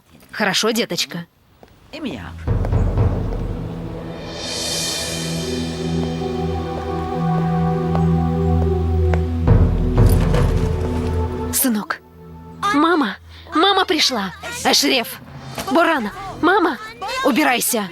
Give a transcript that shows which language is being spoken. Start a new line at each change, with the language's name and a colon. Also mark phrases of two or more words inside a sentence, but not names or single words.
Russian: Хорошо, деточка?
Turkish: değil mi ya?
Russian: Сынок. Мама! Мама пришла! Эшреф! Боран! Мама! Убирайся!